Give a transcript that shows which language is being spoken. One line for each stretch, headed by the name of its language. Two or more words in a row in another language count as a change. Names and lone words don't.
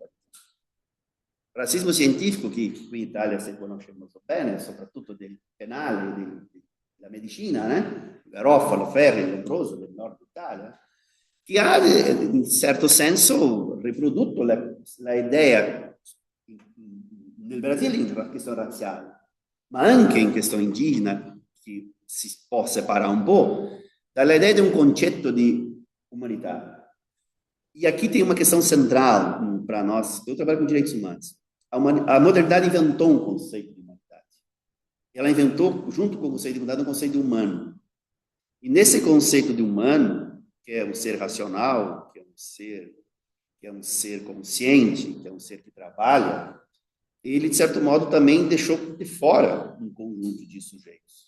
Italian: Il razzismo scientifico che qui in Italia si conosce molto bene, soprattutto del penale, della medicina, Garofalo, Ferri, Lombroso del nord Italia, che ha in certo senso riprodotto la idea nel Brasile in questione razziale, ma anche in questione indigena, che si può separare un po' dalla idea di un concetto di umanità.
Portuguese: E aqui tem uma questão central para nós, eu trabalho com direitos humanos. A modernidade inventou um conceito de humanidade. Ela inventou, junto com o conceito de humanidade, um conceito de humano. E nesse conceito de humano, que é um ser racional, que é um ser consciente, que é um ser que trabalha, ele, de certo modo, também deixou de fora um conjunto de sujeitos.